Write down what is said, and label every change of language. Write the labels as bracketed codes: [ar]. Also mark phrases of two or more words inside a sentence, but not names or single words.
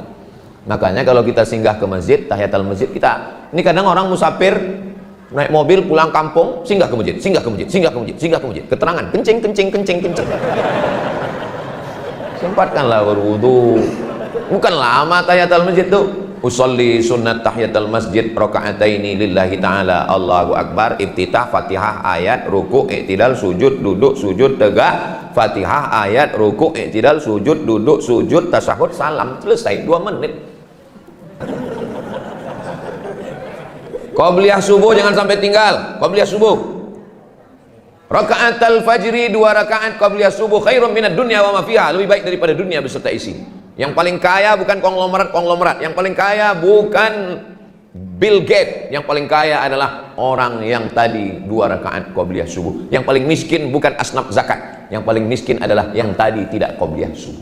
[id] Makanya kalau kita singgah ke masjid, [ar] تحية المسجد [id] kita. Ini kadang orang musafir naik mobil pulang kampung, singgah ke masjid, singgah ke masjid, singgah ke masjid, singgah ke masjid. Keterangan kencing. Sempatkanlah berwudu. Bukan lama [ar] تحية المسجد [id] tuh. [ar] أصلي سنة تحية المسجد ركعتين لله تعالى، الله أكبر، افتتاح، فاتحة، آية, [id] ruku', i'tidal, sujud, duduk, sujud, tegak, Fatihah, ayat, ruku', i'tidal, sujud, duduk, sujud, tasyahud, salam, selesai 2 menit. [ar] قبلية الصبح [id] jangan sampai tinggal. [ar] قبلية الصبح، ركعتا الفجر 2 ركعة قبلية الصبح خير من الدنيا وما فيها, [id] lebih baik daripada dunia beserta isi. Yang paling kaya bukan konglomerat, yang paling kaya bukan Bill Gates, yang paling kaya adalah orang yang tadi 2 rakaat [ar] قبلية الصبح. [id] Yang paling miskin bukan [ar] أصناف الزكاة, [id] yang paling miskin adalah yang tadi tidak [ar] قبلية الصبح.